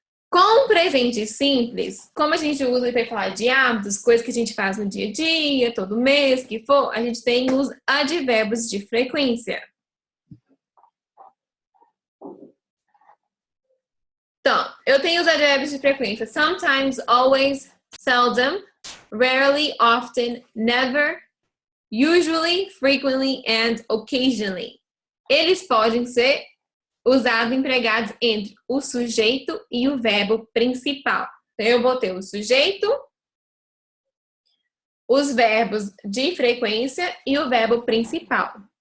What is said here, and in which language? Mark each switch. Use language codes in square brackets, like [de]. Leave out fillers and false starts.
[pt] Com o presente simples, como a gente usa para falar de hábitos, coisas que a gente faz no dia a dia, todo mês, que for, a gente tem os advérbios de frequência. Então, eu tenho os advérbios de frequência. [en] Sometimes, always, seldom, rarely, often, never, usually, frequently, and occasionally. [pt] Eles podem ser usados empregados entre o sujeito e o verbo principal. Então, eu vou ter o sujeito, os verbos de frequência e o verbo principal.